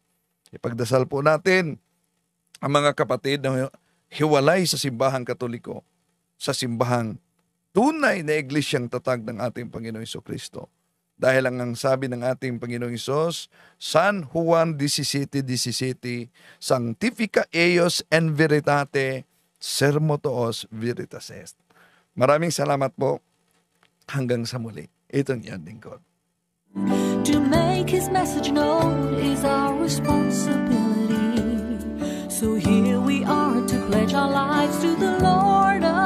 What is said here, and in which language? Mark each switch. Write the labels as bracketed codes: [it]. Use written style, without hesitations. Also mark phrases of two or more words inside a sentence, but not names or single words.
[tl] Ipagdasal po natin ang mga kapatid na hiwalay sa simbahang Katoliko, sa simbahang tunay na iglesyang tatag ng ating Panginoong Jesucristo. Dahil ang sabi ng ating Panginoong Hesus, San Juan 17:17, [la] Sanctifica eios en veritate, sermo tuos veritas est. [tl] Maraming salamat po. Hanggang sa muli. Itong iyong lingkod. [en] To make His message known is our responsibility. So here we are to pledge our lives to the Lord